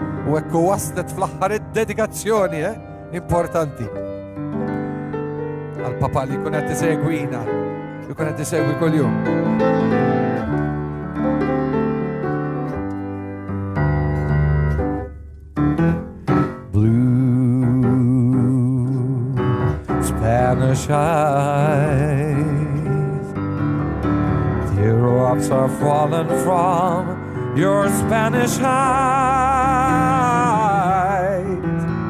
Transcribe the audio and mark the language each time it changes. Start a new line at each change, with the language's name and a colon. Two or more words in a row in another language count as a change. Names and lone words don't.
Maltese: U ekku waslet fl-aħħar id-dedikazzjoni, importanti. Għal-papa li kun qed isegwina, li kun qed isegwi kuljum.
English: Spanish eyes, teardrops are falling from your Spanish eyes.